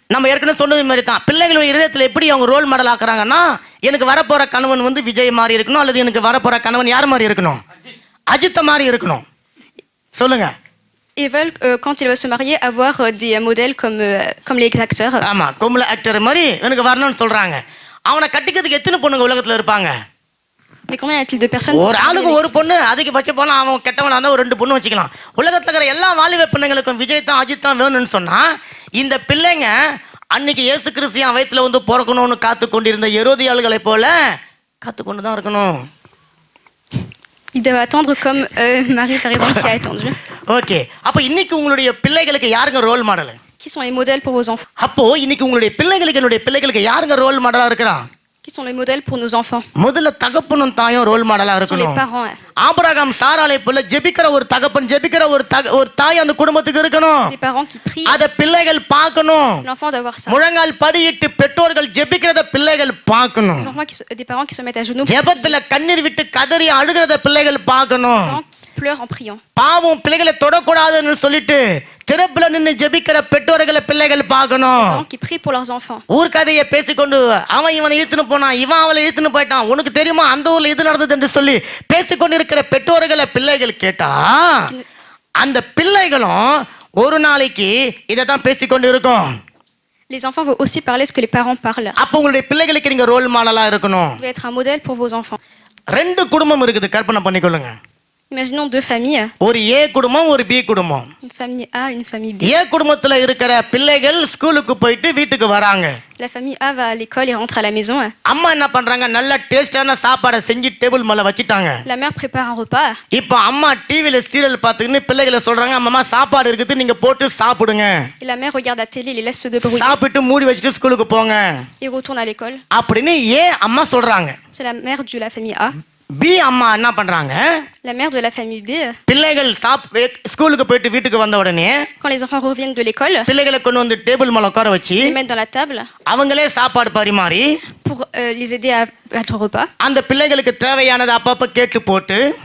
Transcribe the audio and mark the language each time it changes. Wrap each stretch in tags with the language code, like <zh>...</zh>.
<ta>நம்ம ஏற்கனவே சொன்னது மாதிரி தான், பிள்ளைகள் இதயத்துல எப்படி அவங்க ரோல் மாடல் ஆக்குறாங்கன்னா, எனக்கு வரப்போற கணவன் வந்து விஜய் மாதிரி இருக்கணும், அல்லது எனக்கு வரப்போற கணவன் யார் மாதிரி இருக்கணும்? அஜித் மாதிரி இருக்கணும். சொல்லுங்க.</ta> <fr>Ils veulent, quand ils veulent se marier, avoir des modèles comme les acteurs.</fr> <ta>ஆமா, கொம்பள ஆக்டர் மாதிரி எனக்கு வரணும்னு சொல்றாங்க. அவனை கட்டிக்கிறதுக்கு எத்தனை பொண்ணுங்க உலகத்துல இருப்பாங்க?</ta> <fr>Mais combien y a-t-il de personnes?</fr> <ta>ஒரு ஆளுக்கு ஒரு பொண்ணு, அதிகபட்சம் போனா அவன் கெட்டவனா இருந்தா ஒரு 2 பொண்ணு வச்சுக்கலாம். உலகத்துல இருக்கிற எல்லா வாலிப பெண்ணுங்களுக்கும் விஜய் தான் அஜித் தான் வேணும்னு சொன்னா, இந்த பிள்ளைங்க அன்னைக்கு இயேசு கிறிஸ்து வயித்துல வந்து பிறக்கணும்னு காத்து கொண்டிருந்த ஹெரோதியாள்களை போல காத்து கொண்டு தான் இருக்கணும்.</ta> <fr>Ils doivent attendre comme Marie par exemple qui a attendu.</fr> <ta>Okay, அப்ப இன்னைக்கு உங்களுடைய பிள்ளைகளுக்கு யாருங்க role model?</ta> <fr>Qui sont les modèles pour vos enfants?</fr> <ta>அப்போ இன்னைக்கு உங்களுடைய பிள்ளைகளுக்கு என்னுடைய பிள்ளைகளுக்கு யாருங்க ரோல் மாடலா இருக்கிறா?</ta> <fr>Qui sont les modèles pour nos enfants?</fr> <ta>முதல்ல தகப்பனும் தாயும் ரோல் மாடலா</ta> <fr>Ce sont les</fr> <ta>இருக்கணும்.</ta> <fr>parents.</fr> <ta>ஆபிரகாம் சாராளை போல ஜெபிக்கிற ஒரு தகப்பன், ஜெபிக்கிற ஒரு தாய் அந்த குடும்பத்துக்கு இருக்கணும்.</ta> <fr>Des parents qui prient.</fr> <ta>அத பிள்ளைகள் பார்க்கணும்.</ta> <fr>L'enfant doit voir ça.</fr> <ta>முழங்கால் படியிட்டு பெற்றோர்கள் ஜெபிக்கிறத பிள்ளைகள் பார்க்கணும்.</ta> <fr>Des parents qui se mettent à genoux.</fr> <ta>ஜெபத்துல கண்ணீர் விட்டு கதறி அழுகிறத பிள்ளைகள் பார்க்கணும்.</ta> <fr>Des parents qui pleurent en priant.</fr> <ta>பாவம் பிள்ளைகளை தொடக்கூடாதுன்னு சொல்லிட்டு திறப்புல நின்று ஜெபிக்கிற பெற்றோர்களை பிள்ளைகள் பார்க்கணும்.</ta> <fr>Des parents qui prient pour leurs enfants.</fr> <ta>ஊர்க்கதையை பேசிக்கொண்டு அவன் இவனை இழுத்துன்னு போனான், இவன் அவளை இழுத்துன்னு போயிட்டான், உனக்கு தெரியுமா அந்த ஊர்ல இது நடந்தது என்று சொல்லி பேசிக்கொண்டு இருக்கிற பெற்றோர்களை பிள்ளைகள் கேட்டா, அந்த பிள்ளைகளும் ஒரு நாளைக்கு இதைத்தான் பேசிக்கொண்டு இருக்கும்.</ta> <fr>Les enfants vont aussi parler ce que les parents parlent.</fr> <ta>அப்ப உங்களுடைய பிள்ளைகளுக்கு நீங்க ரோல் மாடலா இருக்கணும்.</ta> <fr>Vous devez être un modèle pour vos enfants.</fr> <ta>2 குடும்பம் இருக்குது, கற்பனை பண்ணிக்கொள்ளுங்க.</ta> <fr>Imaginons 2 familles.</fr> <ta>ஒரு ஏ குடும்பம், ஒரு பி குடும்பம்.</ta> <fr>Une famille A, une famille B.</fr> <ta>ஏ குடும்பத்துல இருக்கிற பிள்ளைகள் ஸ்கூலுக்கு போயிட்டு வீட்டுக்கு வராங்க.</ta> <fr>La famille A va à l'école et rentre à la maison.</fr> <ta>அம்மா என்ன பண்றாங்க, நல்ல டேஸ்டான சாப்பாடை செஞ்சு டேபிள் மேல வச்சிட்டாங்க.</ta> <fr>La mère prépare un repas.</fr> <ta>இப்போ அம்மா டிவில சீரியல் பார்த்துக்கின்னு பிள்ளைகளை சொல்றாங்க, அம்மா சாப்பாடு இருக்குது நீங்க போட்டு சாப்பிடுங்க.</ta> <fr>Et la mère regarde la télé, les laisse se débrouiller.</fr> <ta>சாப்பிட்டு மூடி வச்சுட்டு ஸ்கூலுக்கு போங்க</ta> <fr>Et retourne à l'école.</fr> <ta>அப்படின்னு ஏ அம்மா சொல்றாங்க.</ta> <fr>C'est la mère de la famille A.</fr> <ta>B அம்மா என்ன பண்றாங்க,</ta> <fr>La mère de la famille B.</fr> <ta>பிள்ளைகள் ஸ்கூலுக்கு போயிட்டு வீட்டுக்கு வந்த உடனே</ta> <fr>Quand les enfants reviennent de l'école,</fr> <ta>பிள்ளைகளை கொண்டு வந்து டேபிள் மேல உட்கார வச்சு</ta> <fr>ils les mettent dans la table</fr> <ta>அவங்களே சாப்பாடு பரிமாறி</ta> <fr>pour les aider à être au repas.</fr> <ta>அந்த பிள்ளைகளுக்கு தேவையானதை அப்பப்ப கேட்டு போட்டு</ta>